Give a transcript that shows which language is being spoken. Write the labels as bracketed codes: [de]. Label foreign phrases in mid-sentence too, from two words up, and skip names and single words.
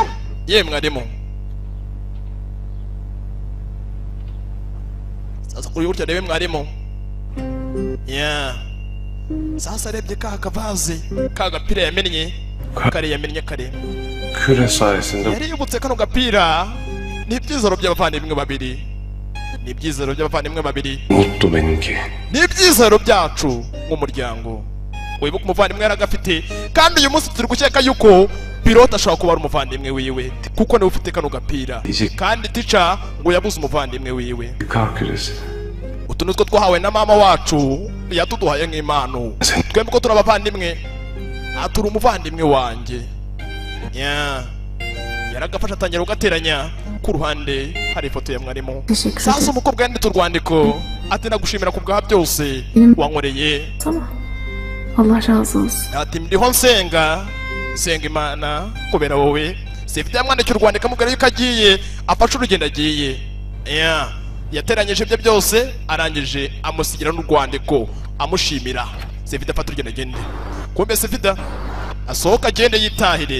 [rw] ye mwarimu sasa kuri burya rebe mwarimu sasa arebye ka kavaze ka gapira yamennye kare [tr] küre sayesinde [rw] yari yibutse kano gapira ni ibyizero by'abavandimwe babiri [tr] mutlu benimki [rw] ni ibyizero byacu nk'umuryango wibuka umuvandimwe yaragafite kandi uyu munsi turi gukeka yuko pilote ashobora kuba ari umuvandimwe wiwe kuko niwe ufite kano gapira kandi tica ngo yabuze umuvandimwe wiwe. [tr] Kar küresi. [rw] Utu nitwo twahawe na mama wacu yatuduhaye nk'impano. Twembi ko turi abavandimwe, turi umuvandimwe wanjye. Yaragafasha atangira ugateranya. Ku ruhande hari ifoto ya mwarimu. Sasa umukobwa yanditse urwandiko ati nagushimira ku bwa byose wankoreye. [tr] Allah razı olsun. [rw] Ati ndiho nsenga Imana kubera wowe. Sefite yamwandikira urwandiko amubwira yuko agiye afashe urugendo agiye. Yateranyije ibyo byose arangije amusigira n'urwandiko amushimira. Sefite afata urugendo agende. Kumbe Sefite asohoka agende yitahire.